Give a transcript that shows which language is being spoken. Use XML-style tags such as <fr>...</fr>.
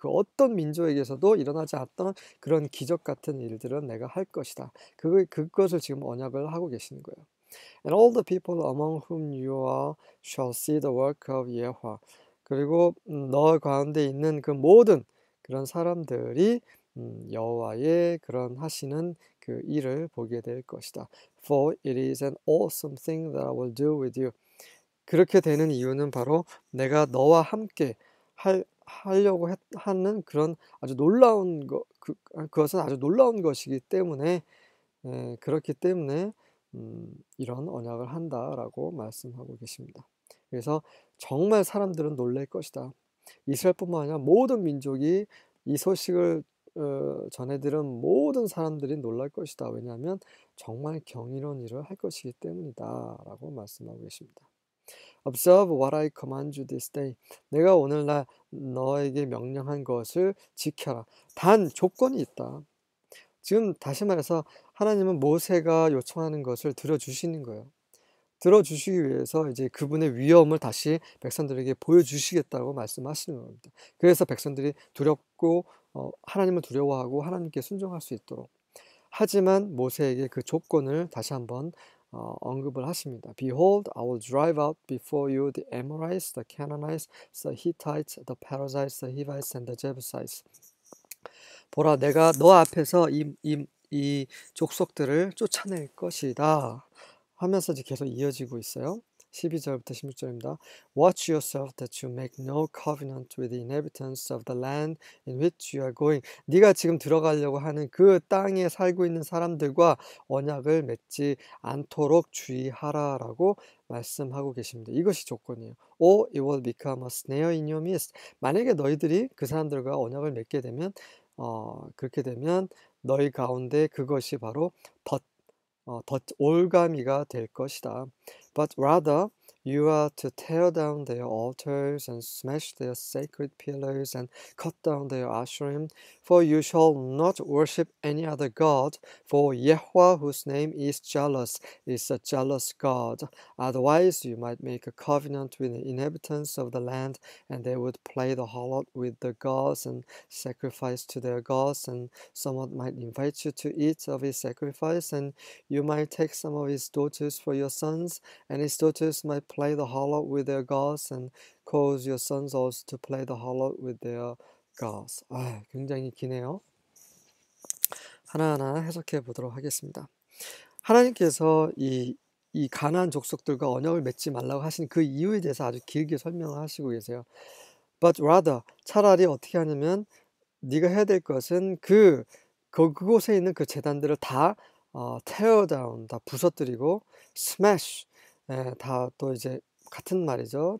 <ko>그 어떤 민족에게서도 일어나지 않았던 그런 기적 같은 일들은 내가 할 것이다. 그것을 지금 언약을 하고 계시는 거예요.</ko> <en>And all the people among whom you are shall see the work of Yehovah.</en> <ko>그리고 너 가운데 있는 그 모든 그런 사람들이 여호와의 그런 하시는 그 일을 보게 될 것이다.</ko> <en>For it is an awesome thing that I will do with you.</en> <ko>그렇게 되는 이유는 바로 내가 너와 함께 하려고 하는 그런 아주 놀라운 그것은 아주 놀라운 것이기 때문에 그렇기 때문에 이런 언약을 한다라고 말씀하고 계십니다. 그래서 정말 사람들은 놀랄 것이다. 이스라엘뿐만 아니라 모든 민족이 이 소식을 전해 들은 모든 사람들이 놀랄 것이다. 왜냐하면 정말 경이로운 일을 할 것이기 때문이다 라고 말씀하고 계십니다.</ko> <en>Observe what I command you this day.</en> <ko>내가 오늘날 너에게 명령한 것을 지켜라. 단 조건이 있다. 지금 다시 말해서 하나님은 모세가 요청하는 것을 들어주시는 거예요. 들어주시기 위해서 이제 그분의 위엄을 다시 백성들에게 보여주시겠다고 말씀하시는 겁니다. 그래서 백성들이 두렵고 하나님을 두려워하고 하나님께 순종할 수 있도록. 하지만 모세에게 그 조건을 다시 한번 언급을 하십니다.</ko> <en>Behold, I will drive out before you the Amorites, the Canaanites, the Hittites, the Perizzites, the Hivites, and the Jebusites.</en> <ko>보라, 내가 너 앞에서 이 족속들을 쫓아낼 것이다 하면서 이제 계속 이어지고 있어요. 12절부터 16절입니다.</ko> <en>Watch yourself that you make no covenant with the inhabitants of the land in which you are going.</en> <ko>네가 지금 들어가려고 하는 그 땅에 살고 있는 사람들과 언약을 맺지 않도록 주의하라라고 말씀하고 계십니다. 이것이 조건이에요.</ko> <en>Or it will become a snare in your midst.</en> <ko>만약에 너희들이 그 사람들과 언약을 맺게 되면 그렇게 되면 너희 가운데 그것이 바로 올가미가 될 것이다.</ko> <en>But rather you are to tear down their altars and smash their sacred pillars and cut down their asherim. For you shall not worship any other god. For Yahweh, whose name is jealous, is a jealous God. Otherwise you might make a covenant with the inhabitants of the land, and they would play the harlot with the gods and sacrifice to their gods, and someone might invite you to eat of his sacrifice, and you might take some of his daughters for your sons, and his daughters might play the harlot with their gods, and cause your sons also to play the harlot with their gods.</en> <ko>굉장히 기네요. 하나하나 해석해 보도록 하겠습니다. 하나님께서 이 가나안 족속들과 언약을 맺지 말라고 하신 그 이유에 대해서 아주 길게 설명을 하시고 계세요.</ko> <en>But rather,</en> <ko>차라리 어떻게 하냐면 네가 해야 될 것은 그곳에 있는 그 제단들을 다 tear down, 다 부서뜨리고 smash, 다 또 이제 같은 말이죠.</ko>